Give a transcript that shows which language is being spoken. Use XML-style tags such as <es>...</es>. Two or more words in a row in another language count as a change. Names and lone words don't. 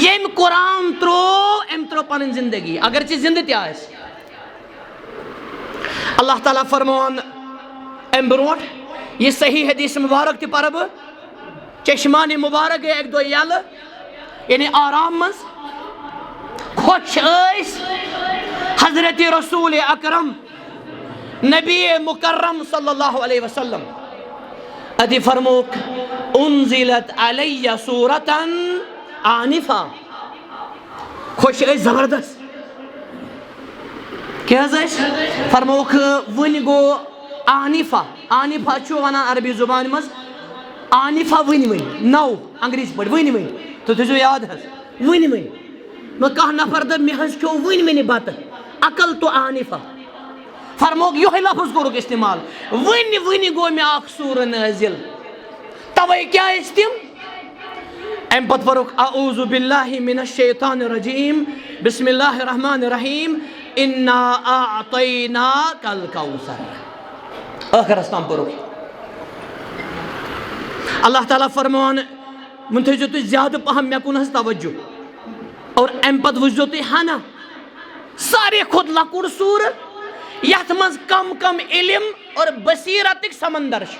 <ks>ییٚمۍ قرآن ترٛوو أمۍ ترٛوو پنٕنۍ زندگی، اگرچہِ زندٕ تہِ آسہِ۔ اللہ تعالیٰ فرماوان امہِ برونٛٹھ، یہِ صحیح حدیث مبارک تہِ پرٕ بہٕ، چشمانِ مبارک گٔے اکہِ دۄہ یلہٕ، یعنی آرام منٛز، خۄش ٲسۍ حضرت رسول اکرم نبی مکرم</ks> <ar>صلی اللہ علیہ وسلم۔</ar> <ks>اتی فرموک</ks> <ar>انزلت علیہ سورتن آنفا،</ar> <ks>خۄش ٲسۍ زبردست، کیٛاہ حظ ٲسۍ؟ فرموک وٕنۍ گوٚو آنفا، آنفا چھُ ونان عربی زبانہِ منٛز آنفا، ؤنۍ نو انگریٖزی پٲٹھۍ ؤنۍ، تُہۍ تھٲیزیو یاد حظ، ؤنۍ نہٕ کانٛہہ نفر دپ مےٚ حظ کھیوٚو ؤنۍ بتہٕ، عقل تو آنفا۔ فرموک یِہوٚے لفظ کوٚرُکھ استعمال، ؤنۍ گوٚو مےٚ اکھ سورہ نٲزِل، توے کیٛاہ ٲسۍ تِم؟ امہِ پتہٕ پرُکھ</ks> <ar>اعوذ باللہ من الشیطان الرجیم، بسم اللہ الرحمن الرحیم، انا اعطیناک الکوثر،</ar> <ks>ٲخرس تام پرُکھ۔ اللہ تعالیٰ فرماوان وۄنۍ تھٲیزیو تُہۍ زیادٕ پہم مےٚ کُن حظ توجہ، اور امہِ پتہٕ وٕچھزیو تُہۍ ہنا ساروے کھۄتہٕ لۄکُٹ سورہ یتھ منٛز کم علم اور بصیرتٕکۍ سمندر چھِ۔</ks>